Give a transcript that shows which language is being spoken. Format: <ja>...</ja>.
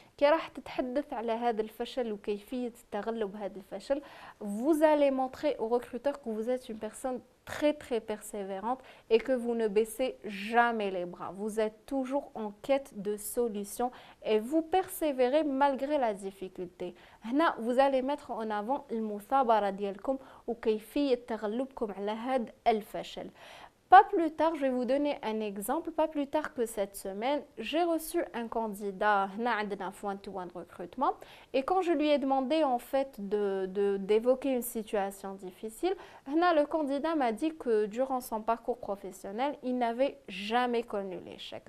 <ar>كي راح تتحدث على هذا الفشل</ar> <fr>وكيفية التغلب هذا الفشل, vous allez montrer au recruteur que vous êtes une personne très très persévérante et que vous ne baissez jamais les bras. Vous êtes toujours en quête de solutions et vous persévérez malgré la difficulté.</fr> <ar>هنا</ar> <fr>vous allez mettre en avant</fr> <ar>المثابرة ديالكم وكيفية تغلبكم على هذا الفشل.</ar> <fr>Pas plus tard, je vais vous donner un exemple. Pas plus tard que cette semaine, j'ai reçu un candidat one-to-one recrutement et quand je lui ai demandé en fait d'évoquer une situation difficile, le candidat m'a dit que durant son parcours professionnel, il n'avait jamais connu l'échec.</fr>